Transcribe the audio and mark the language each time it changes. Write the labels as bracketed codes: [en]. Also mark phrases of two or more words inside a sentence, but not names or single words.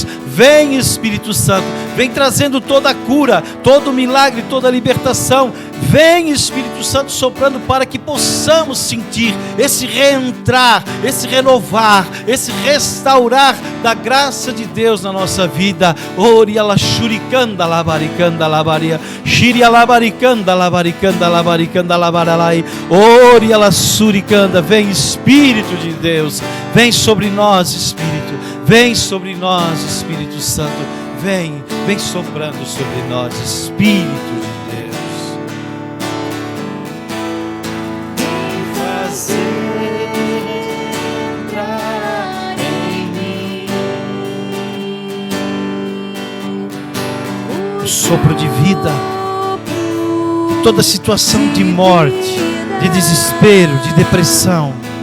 [pt] Vem, Espírito Santo, vem trazendo toda a cura, todo o milagre, toda a libertação. Vem, Espírito Santo, soprando para que possamos sentir esse reentrar, esse renovar, esse restaurar da graça de Deus na nossa vida. Ori ala shurikanda labaricanda labaria, shiri alabaricanda labaricanda labaricanda labaralai, ori ala suricanda. Vem, Espírito de Deus, vem sobre nós, Espírito, vem sobre nós, Espírito Santo, vem soprando sobre nós, Espírito de Deus. Sopro de vida, toda situação de morte, de desespero, de depressão,